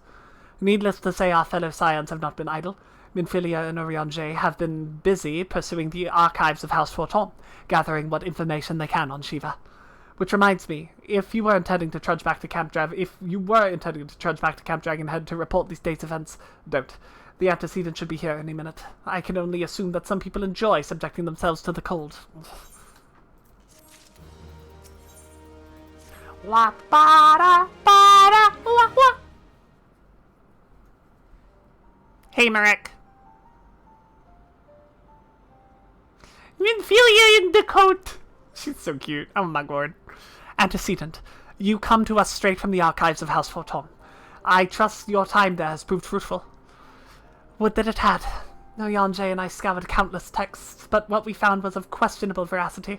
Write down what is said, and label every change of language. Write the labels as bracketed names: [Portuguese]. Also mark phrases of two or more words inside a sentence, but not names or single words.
[English] Needless to say, our fellow Scions have not been idle. Minfilia and Urianger have been busy pursuing the archives of House Forton, gathering what information they can on Shiva. Which reminds me, if you were intending to trudge back to Camp Dragonhead to report these days' events, don't. The antecedent should be here any minute. I can only assume that some people enjoy subjecting themselves to the cold. Wah, ba-da, ba-da, wah, wah. Hey, Marek. Minfilia in the coat. She's so cute. Oh my god. Antecedent. You come to us straight from the archives of House Forton. I trust your time there has proved fruitful. Would that it had. Urianger and I scoured countless texts, but what we found was of questionable veracity.